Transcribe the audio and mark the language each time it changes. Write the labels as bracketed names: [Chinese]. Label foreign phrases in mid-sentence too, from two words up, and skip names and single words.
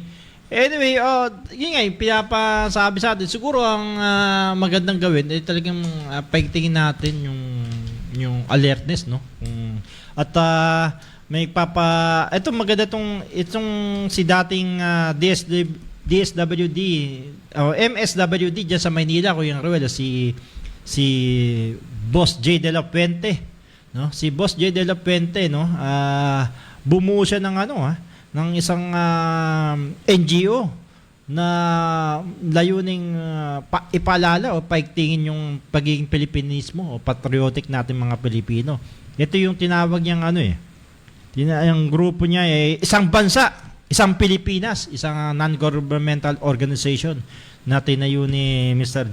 [Filipino] Anyway, yun nga, yung pinapasabi sa atin, siguro ang magandang gawin ay talagang paigtingin natin yung alertness, no? At ito maganda itong si dating DSWD o MSWD diyan sa Maynila, Kuya Ruel, si Boss J. De La Puente, no? Si Boss J. De La Puente, no? Bumuo siya ng isang NGO na layuning ipaalala o paigtingin yung pagiging Pilipinismo o patriotic natin mga Pilipino. Ito yung tinawag niyang yung grupo niya isang bansa, isang Pilipinas, isang [English] non-governmental organization [Filipino] na tinayo ni Mr.